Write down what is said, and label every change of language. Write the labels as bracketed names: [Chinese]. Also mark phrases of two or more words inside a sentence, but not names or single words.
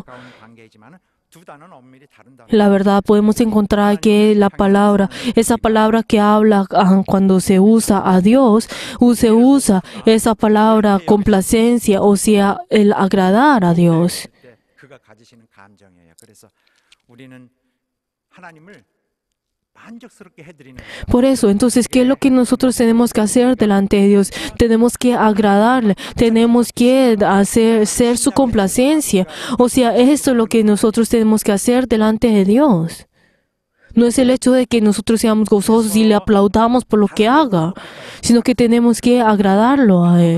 [Korean] 가까운 관계이지만 두 단어는 엄밀히 다른 단어. [Spanish] La verdad podemos encontrar que esa palabra que habla cuando se usa a Dios, se usa esa palabra complacencia, o sea, el agradar a Dios. [Korean] 때 그가 가지시는 감정이에요. 그래서 우리는 하나님을 만족스럽게 해드리는 거예요. [Spanish] Por eso, entonces, ¿qué es lo que nosotros tenemos que hacer delante de Dios? Tenemos que agradarle, tenemos que ser su complacencia. O sea, esto es lo que nosotros tenemos que hacer delante de Dios. No es el hecho de que nosotros seamos gozosos y le aplaudamos por lo que haga, sino que tenemos que agradarlo a Él.